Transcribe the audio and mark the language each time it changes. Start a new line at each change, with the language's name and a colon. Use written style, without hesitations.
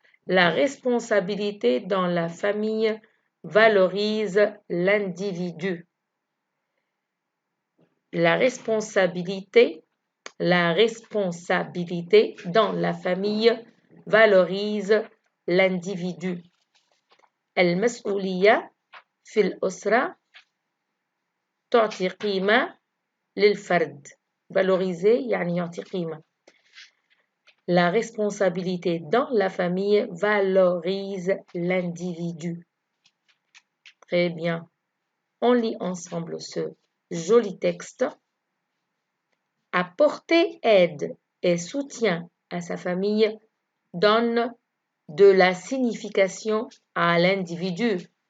French: La responsabilité dans la famille valorise l'individu. La responsabilité dans la famille valorise l'individu.
Arabic: المسؤولية في الأسرة تعطي قيمة للفرد. Valoriser يعني يعطي قيمة.
French: La responsabilité dans la famille valorise l'individu. Très bien. On lit ensemble ce joli texte. Apporter aide et soutien à sa famille donne de la signification à l'individu.